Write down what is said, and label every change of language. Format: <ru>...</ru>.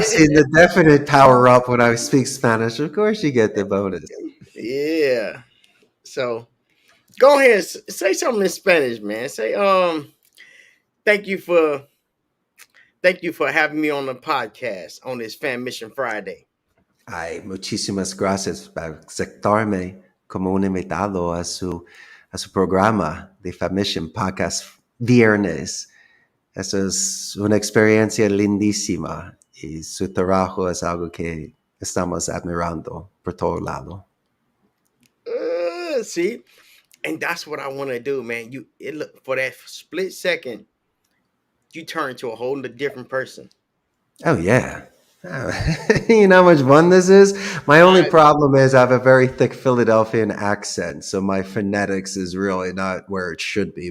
<en>seen the definite power up when I speak Spanish. Of course, you get the bonus. yeah. So go ahead, say something in Spanish, man. Say, thank you for having me on the podcast on this Fan Mission Friday.</en> <es>Ay, muchísimas gracias por aceptarme como un invitado a su programa de Fammission Podcast viernes. Eso es una experiencia lindísima y su trabajo es algo que estamos admirando por todo lado.</es> <en>See, and that's what I want to do, man. Look for that split second, you turn to a whole different person. Oh, yeah. You know how much fun this is? My only I, problem is I have a very thick Philadelphian accent, so my phonetics is really not where it should be.</en>